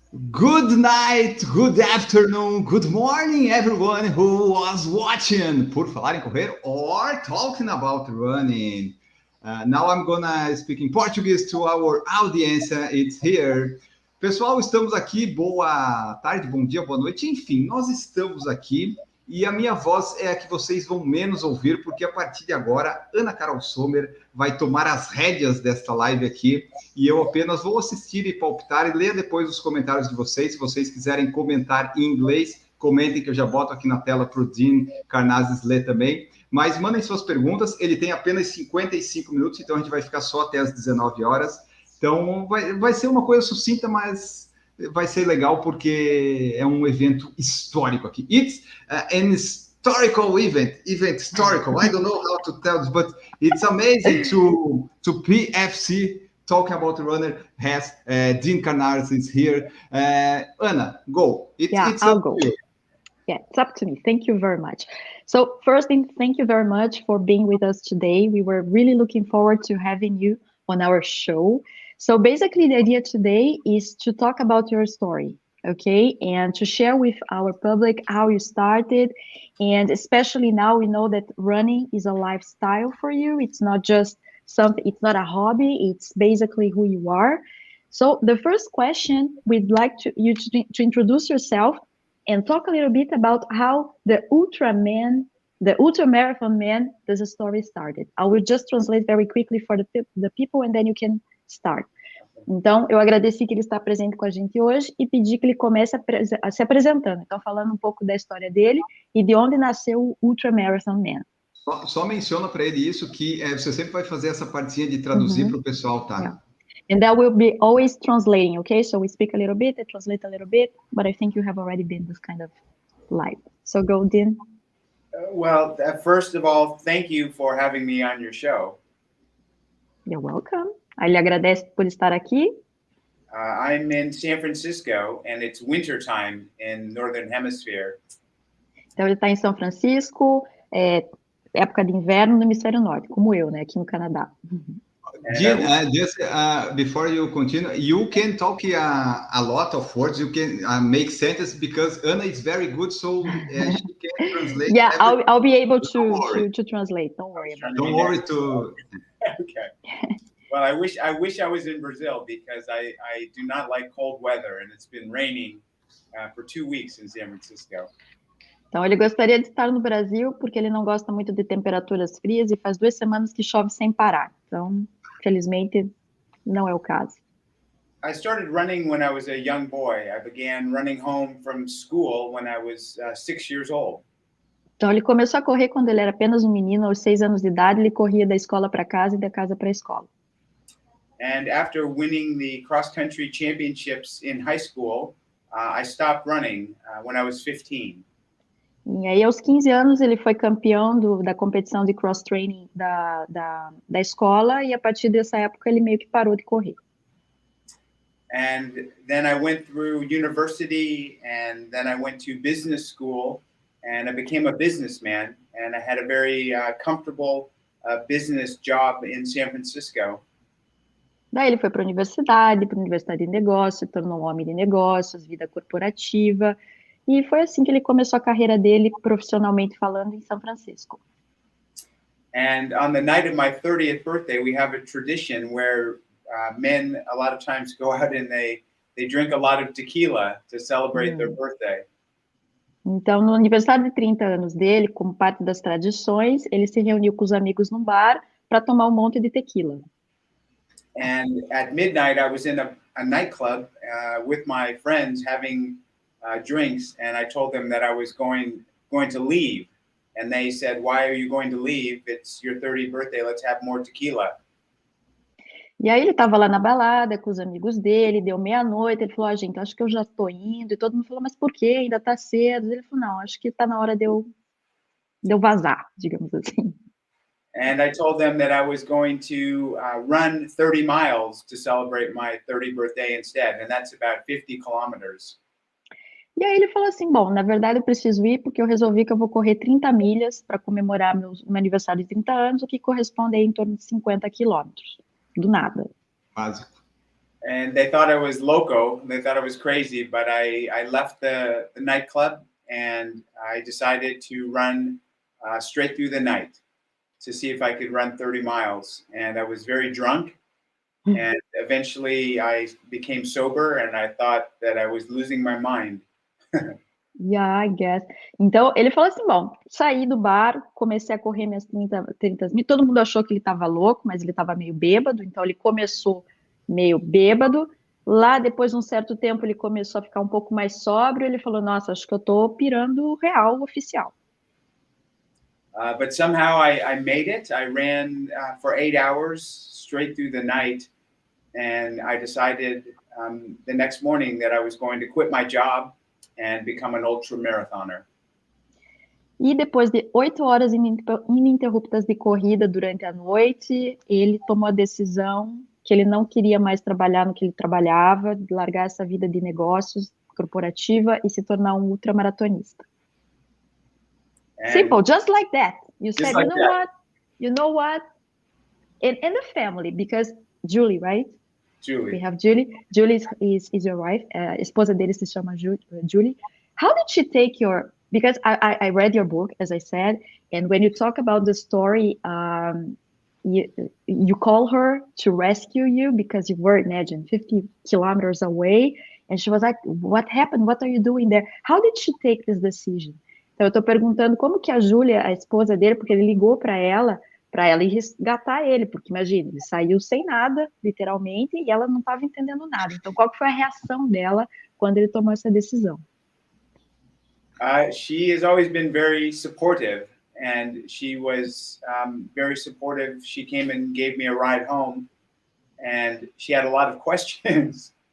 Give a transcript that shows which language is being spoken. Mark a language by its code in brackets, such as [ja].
[en] Good night, good afternoon, good morning, everyone who was watching Por Falar em Correr or talking about running. Now I'm gonna speak in Portuguese to our audience. It's here. [pt] Pessoal, estamos aqui. Boa tarde, bom dia, boa noite. Enfim, nós estamos aqui e a minha voz é a que vocês vão menos ouvir, porque a partir de agora, Ana Carol Sommer vai tomar as rédeas desta live aqui e eu apenas vou assistir e palpitar e ler depois os comentários de vocês. Se vocês quiserem comentar em inglês, comentem que eu já boto aqui na tela para o Dean Karnazes ler também. Mas mandem suas perguntas, ele tem apenas 55 minutos, então a gente vai ficar só até as 19 horas. Então vai ser uma coisa sucinta, mas vai ser legal porque é um evento histórico aqui. [en] It's an historical event historical. I don't know how to tell this, but it's amazing to PFC talking about the runner has Dean Karnazes here. Anna, go. I'll go. Yeah, it's up to me. Thank you very much. So first thing, thank you very much for being with us today. We were really looking forward to having you on our show. So basically the idea today is to talk about your story, okay? And to share with our public how you started. And especially now we know that running is a lifestyle for you. It's not just something, it's not a hobby, it's basically who you are. So the first question, we'd like you to introduce yourself and talk a little bit about how the ultramarathon man, the story started. I will just translate very quickly for the people and then you can start. [pt] Então, eu agradeci que ele está presente com a gente hoje e pedi que ele comece se apresentando. Então, falando um pouco da história dele e de onde nasceu o Ultramarathon Man. Só menciona para ele isso, que você sempre vai fazer essa partezinha de traduzir para o pessoal, tá? [en] Yeah. And that will be always translating, okay? So we speak a little bit, I translate a little bit, but I think you have already been this kind of live. So go, Dean. Well, first of all, thank you for having me on your show. You're welcome. [pt] Ele agradece por estar aqui. [en] I'm in San Francisco, and it's winter time in Northern Hemisphere. [pt] Então, ele está em São Francisco, época de inverno no hemisfério norte, como eu, né, aqui no Canadá. [en] Dean, just before you continue, you can talk a lot of words. You can make sentences because Anna is very good, so she can translate. Yeah, I'll be able to translate. Don't worry about it. Don't worry to. Okay. Well, I wish I was in Brazil because I do not like cold weather, and it's been raining for 2 weeks in San Francisco. [pt] Então, ele gostaria de estar no Brasil porque ele não gosta muito de temperaturas frias e faz 2 semanas que chove sem parar. Então, felizmente, não é o caso. [en] I started running when I was a young boy. I began running home from school when I was 6 years old. [pt] Então, ele começou a correr quando ele era apenas um menino, aos 6 anos de idade, ele corria da escola para casa e da casa para a escola. [en] And after winning the cross-country championships in high school, I stopped running when I was 15. [pt] E aí, aos 15 anos, ele foi campeão da competição de cross-training da escola, e a partir dessa época ele meio que parou de correr. [en] And then I went through university, and then I went to business school, and I became a businessman, and I had a very comfortable business job in San Francisco. [pt] Daí ele foi para a universidade de negócios, se tornou um homem de negócios, vida corporativa, e foi assim que ele começou a carreira dele, profissionalmente falando, em São Francisco. [en] And on the night of my 30th birthday, we have a tradition where men a lot of times go out and they drink a lot of tequila to celebrate their birthday. [pt] Então, no aniversário de 30 anos dele, como parte das tradições, ele se reuniu com os amigos num bar para tomar um monte de tequila. [en] And at midnight, I was in a nightclub with my friends having drinks, and I told them that I was going to leave. And they said, "Why are you going to leave? It's your 30th birthday. Let's have more tequila." [pt] E aí ele estava lá na balada com os amigos dele, deu meia-noite, ele falou, gente, acho que eu já estou indo. E todo mundo falou, mas por quê? Ainda está cedo. Ele falou, não, acho que está na hora de eu vazar, digamos assim. [en] And I told them that I was going to run 30 miles to celebrate my 30th birthday instead, and that's about 50 kilometers. [pt] E aí ele falou assim, bom, na verdade eu preciso ir porque eu resolvi que eu vou correr 30 milhas para comemorar meu aniversário de 30 anos, o que corresponde a em torno de 50 quilômetros. Do nada. Básico. [en] and they thought I was loco. They thought I was crazy, but I left the nightclub and I decided to run straight through the night to see if I could run 30 miles. And I was very drunk. And eventually I became sober and I thought that I was losing my mind. Yeah, I guess. [pt] Então, ele falou assim, bom, saí do bar, comecei a correr minhas 30 mil, todo mundo achou que ele estava louco, mas ele estava meio bêbado, então ele começou meio bêbado, lá depois de um certo tempo ele começou a ficar um pouco mais sóbrio, ele falou, nossa, acho que eu tô pirando real oficial. [en] But somehow I made it. I ran for 8 hours straight through the night. And I decided the next morning that I was going to quit my job and become an ultra marathoner. [pt] E depois de 8 horas ininterruptas de corrida durante a noite, ele tomou a decisão que ele não queria mais trabalhar no que ele trabalhava, de largar essa vida de negócios corporativa e se tornar um ultramaratonista. [en] Simple, just like that. You said, like you know what? In the family, because Julie, right? Julie. We have Julie. Julie is your wife. [pt] Esposa dele se chama Julie. [en] How did she take your? Because I read your book, as I said, and when you talk about the story, you call her to rescue you because you were, imagine, 50 kilometers away, and she was like, "What happened? What are you doing there?" How did she take this decision? [pt] Então eu estou perguntando como que a Júlia, a esposa dele, porque ele ligou para ela ir resgatar ele, porque imagina, ele saiu sem nada, literalmente, e ela não estava entendendo nada. Então, qual que foi a reação dela quando ele tomou essa decisão? [en] She has always been very supportive, and she was very supportive. She came and gave me a ride home, and she had a lot of questions.